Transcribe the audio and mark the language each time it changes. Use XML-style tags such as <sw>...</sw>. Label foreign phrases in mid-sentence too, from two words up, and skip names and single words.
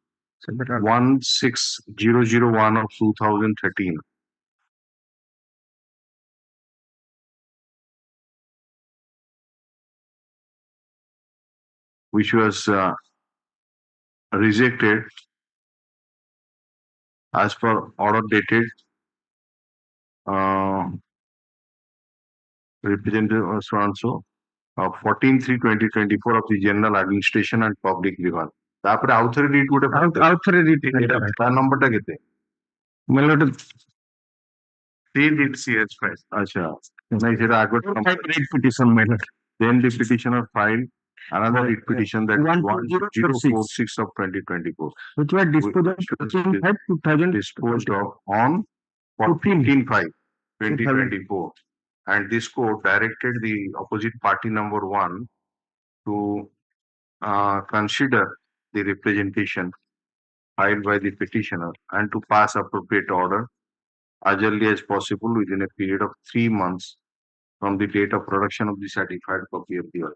<en>16001 of 2013, which was rejected as per order dated representative of so and so, 14/3/2024 of the General Administration and Public Revenue.</en> <or>ତାପରେ ଆଉଥରେ read ଗୋଟେ ଆଉଥରେ read ତା ନମ୍ବରଟା କେତେ?</or> <en>my lord, 3DCH5.</en> <or>ଆଚ୍ଛା ନାଇଁ ସେଟା ଆଗ</or> <en>read petition, my lord. then the petitioner filed another writ petition that 12046 1046 of 2024 which was disposed of in 2000 disposed of on 14/5/2024, and this court directed the opposite party number 1 to consider the representation filed by the petitioner and to pass appropriate order as early as possible within a period of 3 months from the date of production of the certified copy of the order.</en>